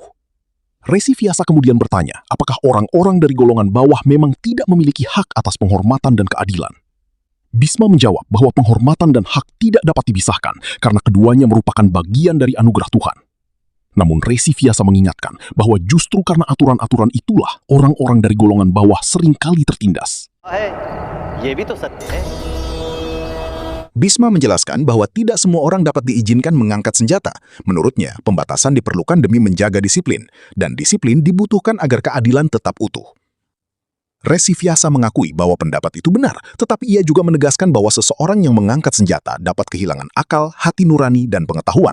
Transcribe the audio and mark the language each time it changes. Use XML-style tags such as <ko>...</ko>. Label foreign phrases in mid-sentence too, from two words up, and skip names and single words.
<id>Resivyasa kemudian bertanya, apakah orang-orang dari golongan bawah memang tidak memiliki hak atas penghormatan dan keadilan? Bisma menjawab bahwa penghormatan dan hak tidak dapat dipisahkan karena keduanya merupakan bagian dari anugerah Tuhan. Namun Resivyasa mengingatkan bahwa justru karena aturan-aturan itulah orang-orang dari golongan bawah seringkali tertindas.</id> <hi>है ये भी तो सत्य है।</hi> <id>Bisma menjelaskan bahwa tidak semua orang dapat diizinkan mengangkat senjata. Menurutnya, pembatasan diperlukan demi menjaga disiplin, dan disiplin dibutuhkan agar keadilan tetap utuh. Resivyasa mengakui bahwa pendapat itu benar, tetapi ia juga menegaskan bahwa seseorang yang mengangkat senjata dapat kehilangan akal, hati nurani, dan pengetahuan.</id>